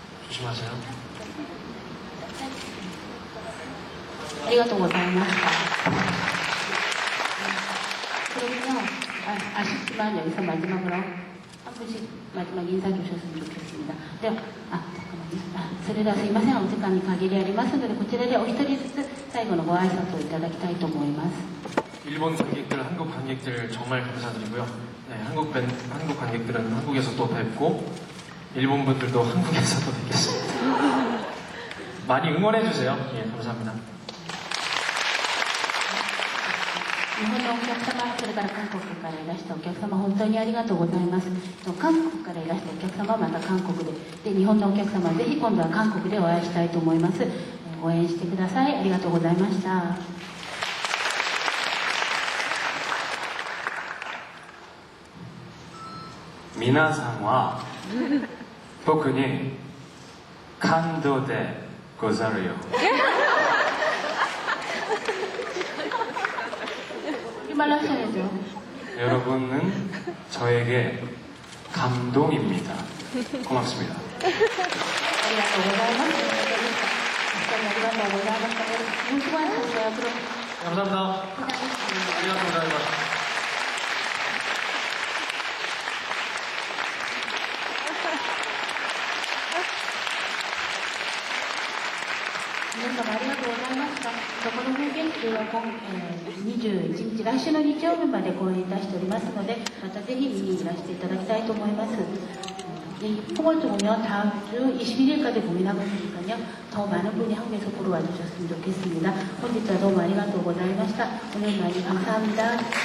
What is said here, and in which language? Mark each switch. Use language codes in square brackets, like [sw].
[ko] 조심하세요. [ja] ありがとうございました。 [ko] 그러면요, 아쉽지만 여기서 마지막으로 한 분씩 마지막 인사 주셨으면 좋겠습니다. 네, 잠깐만요. [ja] それではすいません、お時間に限りありますので、こちらでお一人ずつ最後のご挨拶をいただきたいと思います。 [ko] 일본 관객들, 한국 관객들 정말 감사드리고요. 네, 한국 관객들은 한국에서 또 뵙고 일본 분들도 한국에서 또 뵙겠습니다. 많이 응원해주세요. 예, 감사합니다. [ja] 日本のお客様、それから韓国からいらしたお客様、本当にありがとうございます。韓国からいらしたお客様はまた韓国で、日本のお客様はぜひ今度は韓国でお会いしたいと思います。応援してください。ありがとうございました。皆さんは僕に感動でござるよ。 [ko] 말하셔야죠. 여러분은 저에게 감동입니다. 고맙습니다. [ja] ありがとうございます。ありがとうございました。 [ko] 무수한 감사합니다. 감사합니다. 안녕하세요. [ja] 皆様ありがとうございました。この風景中は21日、来週の日曜日まで公演いたしておりますので、またぜひ見にいらしていただきたいと思います。 [ko] 포멀통은요 다음 주 21일까지 공연하고 있으니까요 더 많은 분이 한국에서 보러 와주셨으면 좋겠습니다. [ja] 本日はどうもありがとうございました。 [ko] 오늘 많이 감사합니다.